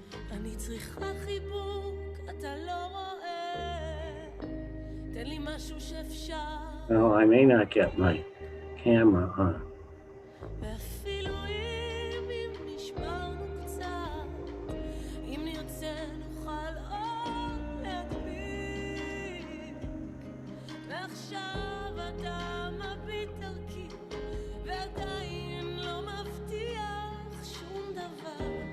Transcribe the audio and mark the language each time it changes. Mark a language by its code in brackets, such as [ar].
[he] אני צריכה חיבוק, אתה לא רואה, תן לי משהו שאפשר. [en] No, I may not get my camera on. [he] ואפילו אם נשברנו קצת, אם נרצה נוכל עוד להדביק. ועכשיו אתה מביט דרכי, ועדיין לא מבטיח שום דבר.